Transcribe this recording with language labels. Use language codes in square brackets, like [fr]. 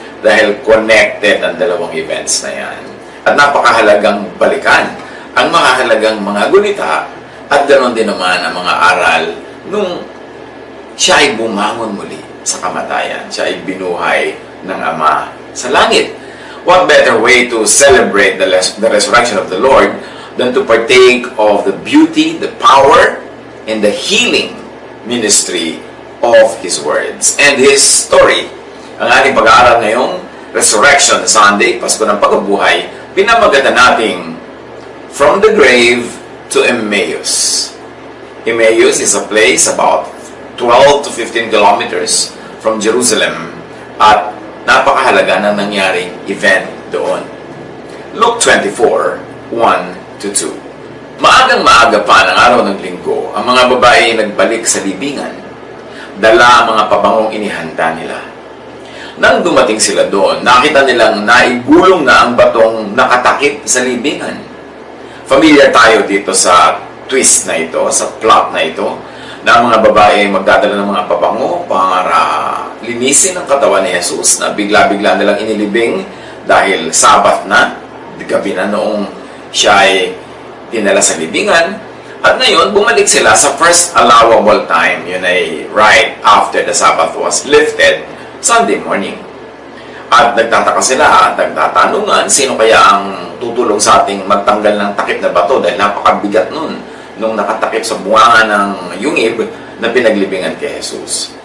[tl] Dahil connected ang dalawang events na yan. At napakahalagang balikan ang mahalagang mga gunita at ganoon din naman ang mga aral nung siya ay bumangon muli sa kamatayan. Siya ay binuhay ng Ama sa langit. [en] What better way to celebrate the resurrection of the Lord than to partake of the beauty, the power, and the healing ministry of His words and His story. [tl] Ang ating pag-aaral ngayong Resurrection Sunday, Pasko ng Pagkabuhay, pinamagatan nating From the Grave to Emmaus. [en] Emmaus is a place about 12 to 15 kilometers from Jerusalem [tl] at napakahalaga ng nangyaring event doon. [en] Luke 24, 1 to 2. [tl] Maagang-maaga pa ng araw ng linggo, ang mga babae nagbalik sa libingan. Dala ang mga pabangong inihanda nila. Nang dumating sila doon, nakita nilang naigulong na ang batong nakatakip sa libingan. Familiar tayo dito sa twist na ito, sa plot na ito, na ang mga babae magdadala ng mga pabango para linisin ang katawan ni Jesus na bigla-bigla nilang inilibing dahil Sabat na, gabi na noong siya ay dinala sa libingan. At ngayon, bumalik sila sa [en] first allowable time, [tl] yun ay [en] right after the Sabbath was lifted, Sunday morning. [tl] At nagtataka sila at nagtatanungan, sino kaya ang tutulong sa ating magtanggal ng takip na bato dahil napakabigat nun nung nakatakip sa bunga ng yungib na pinaglibingan kay Jesus.